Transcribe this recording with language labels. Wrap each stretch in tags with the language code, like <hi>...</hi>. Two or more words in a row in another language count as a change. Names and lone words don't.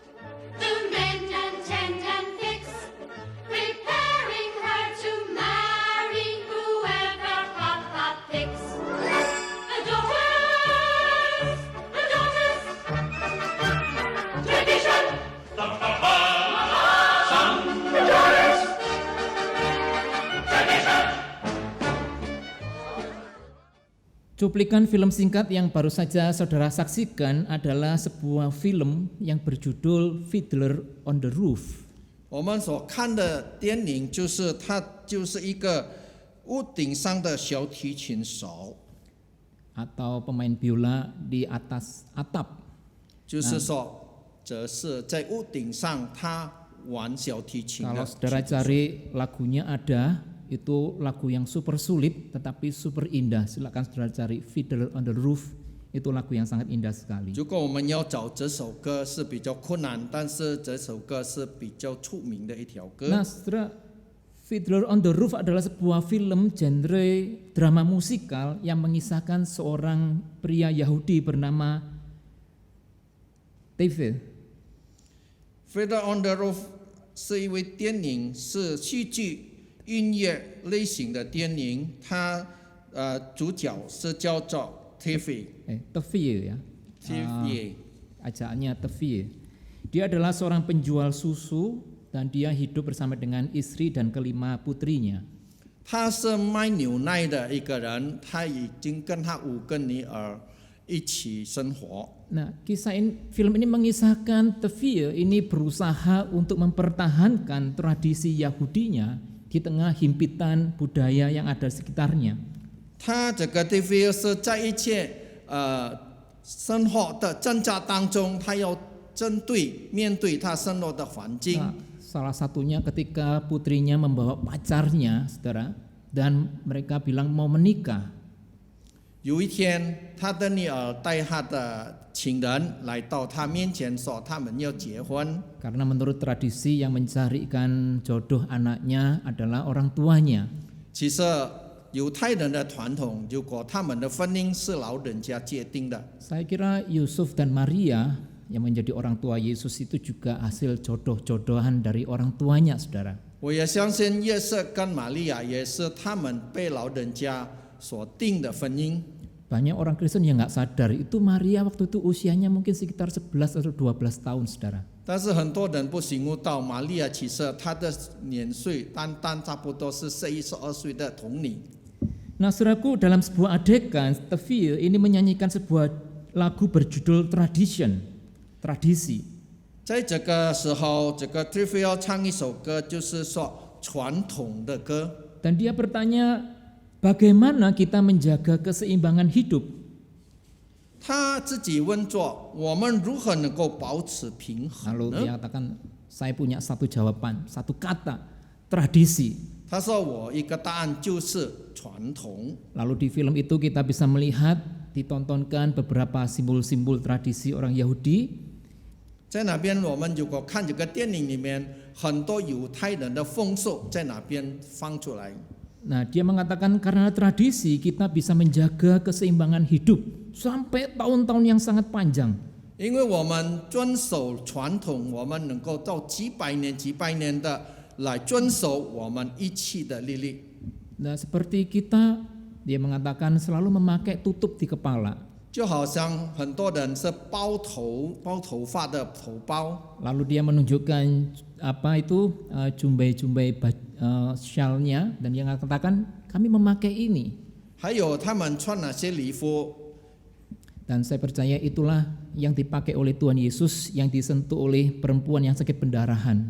<en>To mend and tend and fix, preparing her to marry whoever Papa picks. The daughters, Tradition. The Papa, son, daughters. Tradition.</en> <id>Cuplikan film singkat yang baru saja saudara saksikan adalah sebuah film yang berjudul Fiddler on the Roof.</id> <zh>我们所看的电影就是它就是一个屋顶上的小提琴手，</zh> <id>atau pemain biola di atas atap.</id> <zh>就是说这是在屋顶上他玩小提琴</zh> <id>Kalau</id> <zh>的。</zh> <id>saudara cari lagunya ada, itu lagu yang super sulit tetapi super indah. Silakan saudara cari Fiddler on the Roof, itu lagu yang sangat indah sekali.</id> <zh>如果我们要找这首歌是比较困难，但是这首歌是比较出名的一条歌。</zh> <id>Nah, saudara, Fiddler on the Roof adalah sebuah film genre drama musikal yang mengisahkan seorang pria Yahudi bernama David.</id> <zh>Fiddler on the Roof 是一位电影，是戏剧音乐类型的电影。它主角是叫做 Tevye，</zh> <id>Tevye ya. Tevye， Ajaannya Tevye. Dia adalah seorang penjual susu dan dia hidup bersama dengan istri dan kelima putrinya.</id> <zh>他是卖牛奶的一个人，他已经跟他5个女儿一起生活。</zh> <id>Nah, film ini mengisahkan Tevye ini berusaha untuk mempertahankan tradisi Yahudinya di tengah himpitan budaya yang ada sekitarnya.</id> <zh>他这个 Tevye 是在一切生活的挣扎当中，他要面对他生活的环境。</zh> <id>Nah, salah satunya ketika putrinya membawa pacarnya, saudara, dan mereka bilang mau menikah.</id> <zh>有一天，他的女儿带他的情人来到他面前，说他们要结婚。</zh> <id>Karena menurut tradisi yang mencarikan jodoh anaknya adalah orang tuanya.</id> <zh>其实犹太人的传统，如果他们的婚姻是老人家界定的，</zh> <id>Saya kira Yusuf dan Maria yang menjadi orang tua Yesus itu juga hasil jodoh-jodohan dari orang tuanya, saudara.</id> <zh>我也相信约瑟跟玛利亚也是他们被老人家所定的婚姻。</zh> <id>Banyak orang Kristen yang nggak sadar itu Maria waktu itu usianya mungkin sekitar 11 atau 12 tahun, saudara.</id> <zh>但是很多人不醒悟到，玛利亚其实她的年岁单差不多是12岁的童女。</zh> <id>Nah, saudaraku, dalam sebuah adegan, Tevye ini menyanyikan sebuah lagu berjudul tradisi.</id> <zh>在这个时候，这个 Tevye 要唱一首歌，就是说传统的歌。</zh> <id>Dan dia bertanya, bagaimana kita menjaga keseimbangan hidup?</id> <zh>他自己问作：我们如何能够保持平衡</zh> <id>Lalu</id> <zh>呢？</zh> <id>dia katakan, saya punya satu jawaban, satu kata, tradisi.</id> <zh>他说：我一个答案就是传统。</zh> <id>Lalu di film itu kita bisa melihat, ditontonkan beberapa simbol-simbol tradisi orang Yahudi.</id> <zh>在那边，我们如果看这个电影里面，很多犹太人的风俗在那边放出来。</zh> <id>Nah, dia mengatakan karena tradisi kita bisa menjaga keseimbangan hidup sampai tahun-tahun yang sangat panjang.</id> <zh>因为我们遵守传统，我们能够到几百年的来遵守我们一切的律例。</zh> <id>Nah, seperti kita, dia mengatakan selalu memakai tutup di kepala.</id> <zh>就好像很多人是包头发的头包，</zh> <id>Lalu dia menunjukkan apa itu jumbai-jumbai syalnya dan dia mengatakan kami memakai ini.</id> <zh>还有他们穿那些礼服。</zh> <id>Dan saya percaya itulah yang dipakai oleh Tuhan Yesus yang disentuh oleh perempuan yang sakit pendarahan.</id>